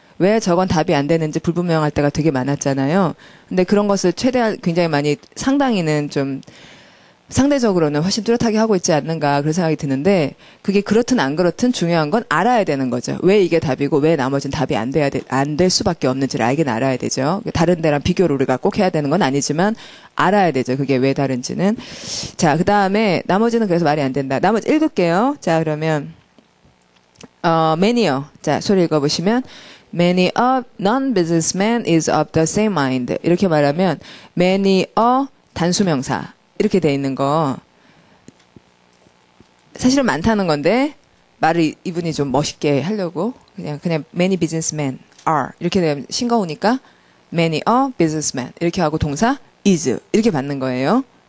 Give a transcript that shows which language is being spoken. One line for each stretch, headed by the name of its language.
Korean: 왜 저건 답이 안 되는지 불분명할 때가 되게 많았잖아요. 근데 그런 것을 최대한 굉장히 많이 상당히는 좀 상대적으로는 훨씬 뚜렷하게 하고 있지 않는가 그런 생각이 드는데 그게 그렇든 안 그렇든 중요한 건 알아야 되는 거죠. 왜 이게 답이고 왜 나머지는 답이 안 될 수밖에 없는지를 알긴 알아야 되죠. 다른 데랑 비교를 우리가 꼭 해야 되는 건 아니지만 알아야 되죠. 그게 왜 다른지는. 자, 그 다음에 나머지는 그래서 말이 안 된다. 나머지 읽을게요. 자, 그러면 many요. 자, 소리 읽어보시면
English: many a non-businessman is of the same mind.
Korean: 이렇게 말하면 many a 단수명사 이렇게 돼 있는 거 사실은 많다는 건데 말을 이분이 좀 멋있게 하려고 그냥
English: many businessmen are
Korean: 이렇게 되면 싱거우니까
English: many a businessman
Korean: 이렇게 하고 동사 is 이렇게 받는 거예요.